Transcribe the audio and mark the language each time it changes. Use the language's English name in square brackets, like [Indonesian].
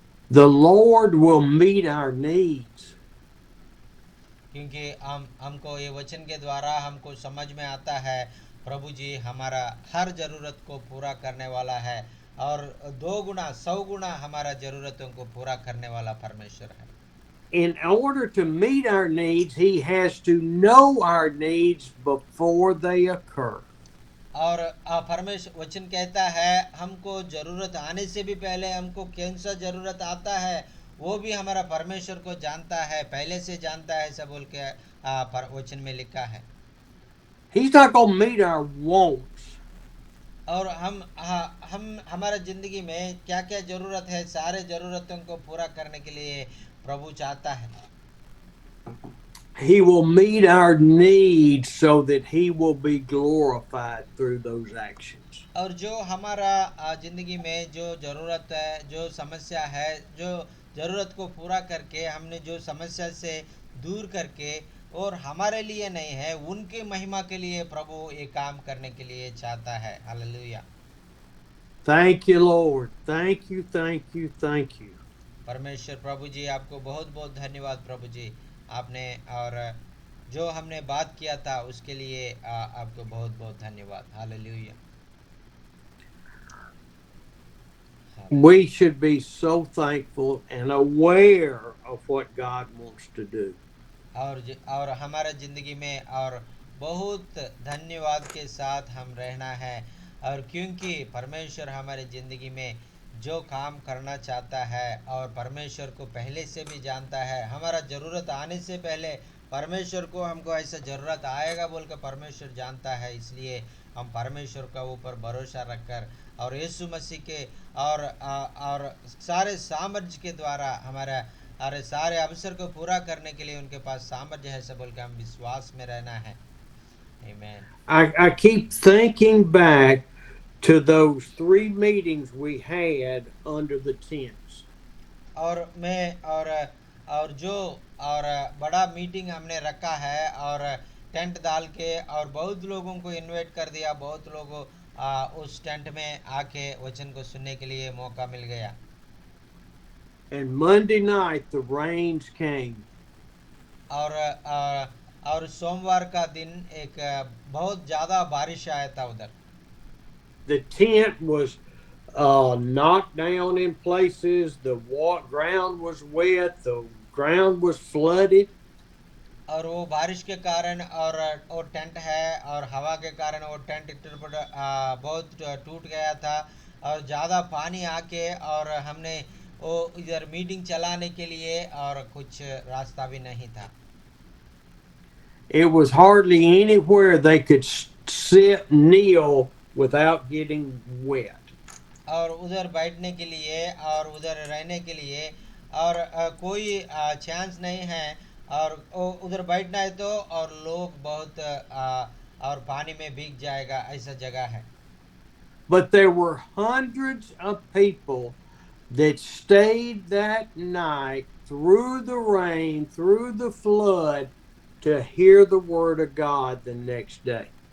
[English] The Lord will meet our needs. [Hindi] क्योंकि हमको ये वचन के द्वारा हमको समझ में आता है प्रभु जी हमारा हर ज़रूरत को पूरा करने वाला है और 2 गुना 100 गुना हमारा ज़रूरतों को पूरा करने वाला परमेश्वर है. [English] In order to meet our needs, He has to know our needs before they occur. [Hindi] और परमेश्वर वचन कहता है हमको ज़रूरत आने से भी पहले हमको कौन सा ज़रूरत आता है वो भी हमारा परमेश्वर को जानता है पहले से जानता है ऐसा बोल के वचन में लिखा है. [English] He's not going to meet our wants. [Hindi] और हम हमारा ज़िंदगी में क्या क्या ज़रूरत है सारे ज़रूरतों को पूरा करने के लिए प्रभु चाहता है. [English] He will meet our needs so that He will be glorified through those actions. [Hindi] और जो हमारा ज़िंदगी में जो ज़रूरत है जो समस्या है जो ज़रूरत को पूरा करके हमने जो समस्या से दूर करके और हमारे लिए नहीं है उनके महिमा के लिए प्रभु ये काम करने के लिए चाहता है. Hallelujah. [English] Thank you, Lord. Thank you, thank you, thank you. [Hindi] परमेश्वर प्रभु जी आपको बहुत बहुत धन्यवाद प्रभु जी आपने और जो हमने बात किया था उसके लिए आपको बहुत बहुत धन्यवाद. Hallelujah. [English] We should be so thankful and aware of what God wants to do. [Hindi] और हमारा ज़िंदगी में और बहुत धन्यवाद के साथ हम रहना है और क्योंकि परमेश्वर हमारे ज़िंदगी में जो काम करना चाहता है और परमेश्वर को पहले से भी जानता है हमारा ज़रूरत आने से पहले परमेश्वर को हमको ऐसा जरूरत आएगा बोल कर परमेश्वर जानता है, इसलिए हम परमेश्वर का ऊपर भरोसा रखकर और यीशु मसीह के और सारे सामर्थ्य के द्वारा हमारा अरे सारे अवसर को पूरा करने के लिए उनके पास सामर्थ्य है सब बोल के हम विश्वास में रहना है। [English] Amen. I keep thinking back to those 3 meetings we had under the tents. [Hindi] और मैं और जो और बड़ा मीटिंग हमने रखा है और टेंट डाल के और बहुत लोगों को इनवाइट कर दिया, बहुत लोगों उस टेंट में आके वचन को सुनने के लिए मौका मिल गया। [English] And Monday night the rains came. [Hindi] और सोमवार का दिन एक बहुत ज्यादा बारिश आया था उधर। [English] The tent was knocked down in places. The ground was wet. The ground was flooded. [Hindi] और वो बारिश के कारण और वो टेंट है और हवा के कारण वो टेंट बहुत टूट गया था और ज़्यादा पानी आके और हमने वो इधर मीटिंग चलाने के लिए और कुछ रास्ता भी नहीं था। [English] It was hardly anywhere they could sit, kneel without getting wet. [Hindi] और उधर बैठने के लिए और उधर रहने के लिए और कोई चांस नहीं है और उधर बैठना है तो और लोग बहुत और पानी में भीग जाएगा ऐसा जगह है। [English] But there were hundreds of people that stayed that night through the rain, through the flood, to hear the word of God the next day.